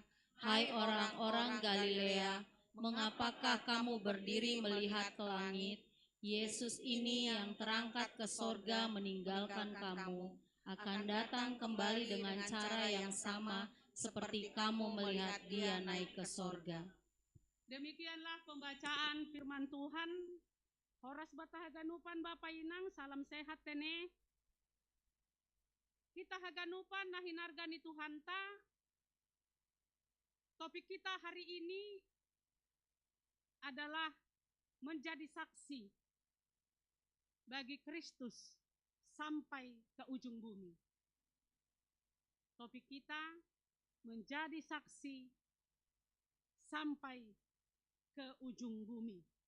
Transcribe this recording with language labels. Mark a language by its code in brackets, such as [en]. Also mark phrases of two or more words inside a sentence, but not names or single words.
[id] "Hai orang-orang Galilea, mengapakah kamu berdiri melihat ke langit? Yesus ini yang terangkat ke sorga meninggalkan kamu, akan datang kembali dengan cara yang sama seperti kamu melihat dia naik ke sorga." Demikianlah pembacaan firman Tuhan. [bts] Horas batah haganupan Bapak Inang, [id] salam sehat [bts] tene. Kita haganupan nah hinargani Tuhan ta. [id] Topik kita hari ini adalah menjadi saksi bagi Kristus sampai ke ujung bumi. Topik kita menjadi saksi sampai ke ujung bumi.